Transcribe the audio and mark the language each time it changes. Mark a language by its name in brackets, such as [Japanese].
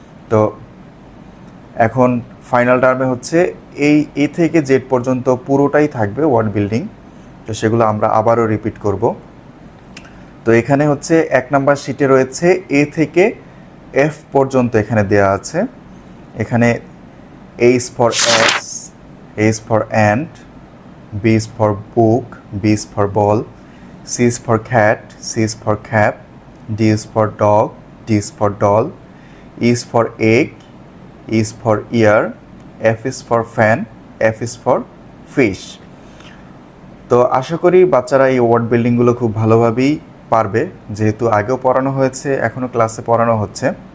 [Bangla] তো এখন ফাইনাল টার্মে হচ্ছে এই এ থেকে জেড পর্যন্ত পুরোটাই থাকবে ওয়ার্ড বিল্ডিং। তো সেগুলো আমরা আবারও রিপিট করব। তো এখানে হচ্ছে 1 নাম্বার শিটে রয়েছে এ থেকে এফ পর্যন্ত এখানে দেয়া আছে। [English] এখানে A is for X, A is for ant, B is for book, B is for ball, C is for cat, C is for cap, D is for dog, D is for doll, E is for egg, E is for ear, F is for fan, F is for fish. [Bangla] তো আশা করি বাচ্চারা এই word বিল্ডিংগুলো খুব ভালোভাবেই পারবে, যেহেতু আগেও পড়ানো হয়েছে, এখনও ক্লাসে পড়ানো হচ্ছে।